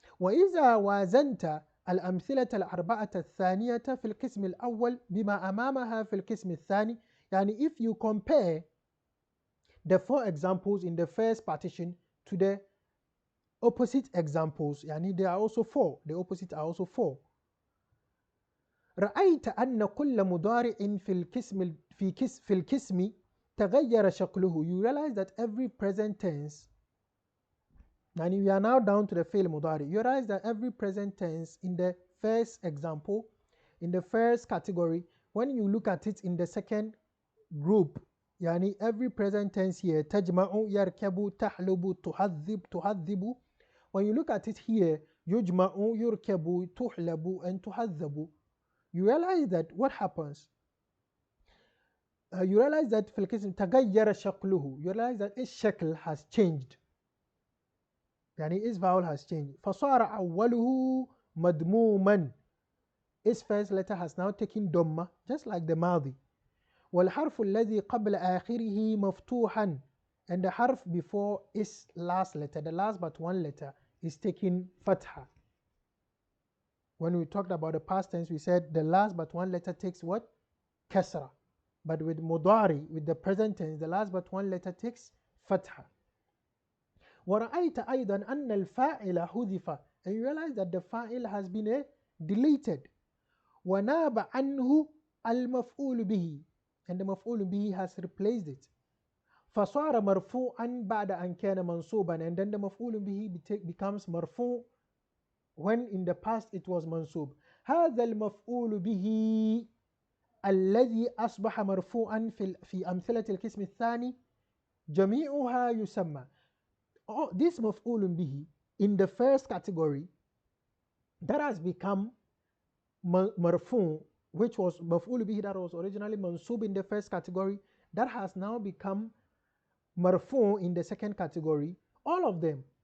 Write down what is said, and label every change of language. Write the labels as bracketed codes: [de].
[ar] وإذا وازنت الأمثلة الأربعة الثانية في القسم الأول بما أمامها في القسم الثاني, يعني [en] if you compare the 4 examples in the first partition to the opposite examples, يعني they are also 4, the opposite are also 4. [ar] رأيت أن كل مضارع في القسم تغير شكله. [en] You realize that every present tense, and we are now down to the fi'l mudari. You realize that every present tense in the first example, in the first category, when you look at it in the second group, يعني every present tense here, [ar] تجمع, يركب, تحلب, تهذب. [en] When you look at it here, [ar] يجمع, يركب, تحلب, [en] and تهذب. You realize that what happens? You realize that [ar] في القسم تغير شكله. [en] You realize that its شكل has changed. [ar] يعني [en] its vowel has changed. [ar] فصار أوله مدموما. [en] Its first letter has now taken ضمة, just like the ماضي. [ar] والحرف الذي قبل آخره مفتوحا, [en] and the حرف before its last letter, the last but one letter, is taking فتحة. When we talked about the past tense, we said the last but one letter takes what? [ar] كسرة. [en] But with مضاري, with the present tense, the last but one letter takes فتحة. [ar] ورأيت أيضا أن الفاعل حذف, [en] and you realize that the فاعل has been deleted. [ar] وناب عنه المفعول به, and the مفعول به [en] has replaced it. [ar] فصار مرفوعا بعد أن كان منصوبا, [en] and then the [ar] مفعول به becomes مرفوع when in the past it was منصوب. هذا المفعول به الذي أصبح مرفوعا في أمثلة القسم الثاني جميعها يسمى. [en] This مفعول به in the first category that has become مرفوع, which was مفعول به that was originally منصوب in the first category, that has now become مرفوع in the second category. All of them,